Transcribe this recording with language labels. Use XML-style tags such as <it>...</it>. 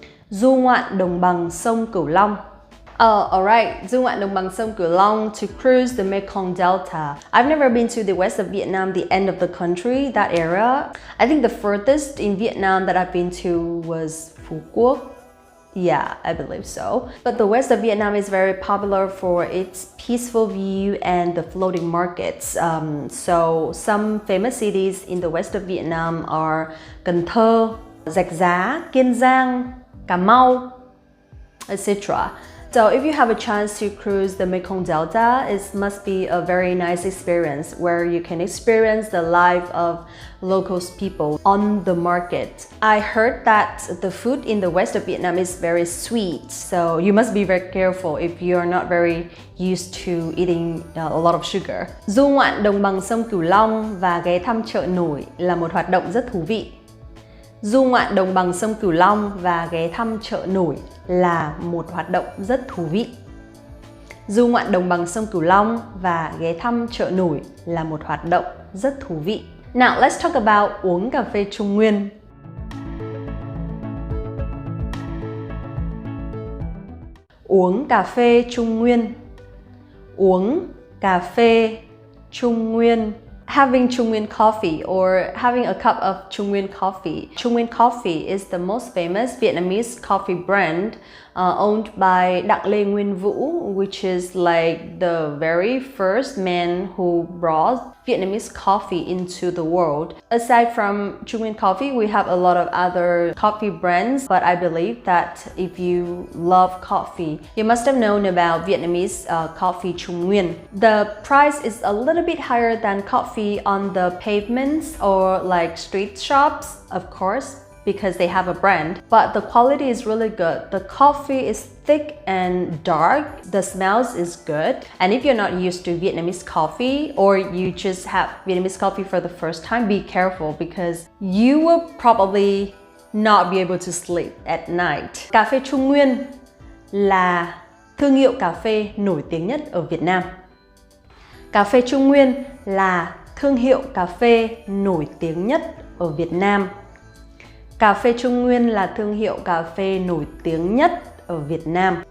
<vi>Du ngoạn đồng bằng sông Cửu Long.</vi> <en>Alright,</en> <vi>du ngoạn đồng bằng sông Cửu Long,</vi> <en>to cruise the Mekong Delta. I've never been to the west of Vietnam, the end of the country, that area. I think the furthest in Vietnam that I've been to was Phu Quoc. Yeah, I believe so. But the west of Vietnam is very popular for its peaceful view and the floating markets. So some famous cities in the west of Vietnam are Cần Thơ, Rạch Giá, Kiên Giang, Cà Mau, etc. So if you have a chance to cruise the Mekong Delta, it must be a very nice experience where you can experience the life of local people on the market. I heard that the food in the west of Vietnam is very sweet, so you must be very careful if you are not very used to eating a lot of sugar.</en> <vi>Du ngoạn đồng bằng sông Cửu Long và ghé thăm chợ nổi là một hoạt động rất thú vị. Du ngoạn đồng bằng sông Cửu Long và ghé thăm chợ nổi là một hoạt động rất thú vị. Du ngoạn đồng bằng sông Cửu Long và ghé thăm chợ nổi là một hoạt động rất thú vị.</vi> <en>Now let's talk about</en> <vi>uống cà phê Trung Nguyên. Uống cà phê Trung Nguyên. Uống cà phê Trung Nguyên.</vi> <en>having Trung Nguyên coffee or having a cup of Trung Nguyên coffee. Trung Nguyên coffee is the most famous Vietnamese coffee brand owned by Đặng Lê Nguyên Vũ, which is like the very first man who brought Vietnamese coffee into the world. Aside from Trung Nguyên coffee, we have a lot of other coffee brands, but I believe that if you love coffee, you must have known about Vietnamese coffee Trung Nguyên. The price is a little bit higher than coffee on the pavements or like street shops, of course, because they have a brand, but the quality is really good. The coffee is thick and dark, the smells is good. And if you're not used to Vietnamese coffee or you just have Vietnamese coffee for the first time, be careful because you will probably not be able to sleep at night.</en> <vi>Cà phê Trung Nguyên là thương hiệu cà phê nổi tiếng nhất ở Việt Nam. Cà phê Trung Nguyên là thương hiệu cà phê nổi tiếng nhất ở Việt Nam. Cà phê Trung Nguyên là thương hiệu cà phê nổi tiếng nhất ở Việt Nam.</vi>